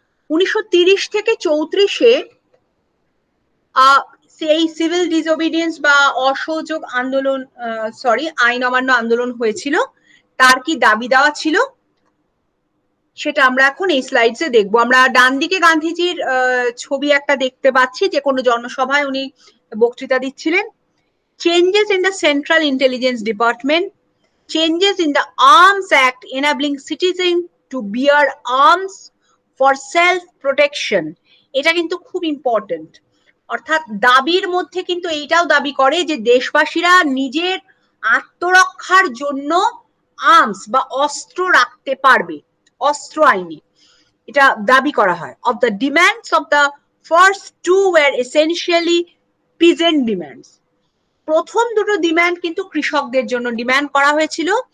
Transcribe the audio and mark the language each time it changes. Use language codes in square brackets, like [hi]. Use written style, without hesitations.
[bn] 1930 থেকে 34-এ সেই সিভিল ডিসওবিডিয়েন্স বা অসহযোগ আন্দোলন, আইন অমান্য আন্দোলন হয়েছিল। তার কি দাবি দেওয়া ছিল সেটা আমরা এখন এই স্লাইডসে দেখবো। আমরা ডান দিকে গান্ধীজির ছবি একটা দেখতে পাচ্ছি, যে কোনো জনসভায় উনি বক্তৃতা দিচ্ছিলেন। [en] changes in the central intelligence department, changes in the Arms Act enabling citizens to bear arms for self protection, [bn] এটা কিন্তু খুব ইম্পর্টেন্ট। অর্থাৎ দাবির মধ্যে কিন্তু এইটাও দাবি করে যে দেশবাসীরা নিজের আত্মরক্ষার জন্য আর্মস বা অস্ত্র রাখতে পারবে, অস্ত্র আইনে এটা দাবি করা হয়। [en] of the demands of the first two war essentially peasant demands, [bn] প্রথম দুটো ডিমান্ড কিন্তু কৃষকদের জন্য ডিমান্ড করা হয়েছিল।